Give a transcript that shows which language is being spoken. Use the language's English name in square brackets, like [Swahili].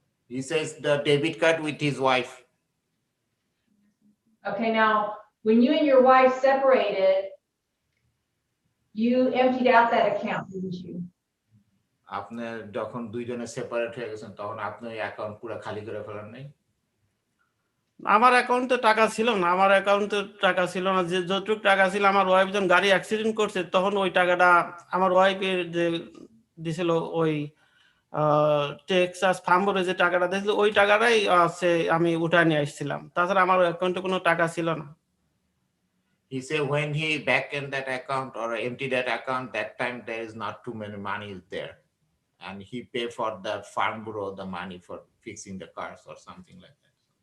[English] He says the debit card with his wife. Okay, now, when you and your wife separated, you emptied out that account, didn't you? [Bangla] আপনি যখন দুইজনে separate হয়ে গেছেন তখন আপনি ওই অ্যাকাউন্ট পুরো খালি করে ফেলেন নাই? আমার অ্যাকাউন্টে টাকা ছিল না, যে যতটুকু টাকা ছিল আমার ওয়াইফ যখন গাড়ি অ্যাক্সিডেন্ট করছে তখন ওই টাকাটা আমার ওয়াইফের যে দিছিল, ওই টেক্সাস ফার্মরে যে টাকাটা দিয়েছিল ওই টাকাটাই আমি উঠায় নিয়ে আসছিলাম, তাছাড়া আমার অ্যাকাউন্টে কোনো টাকা ছিল না। [English] He said when he back in that account or empty that account, that time there is not too many money is there. And he pay for the farm bureau the money for fixing the cars or something like that.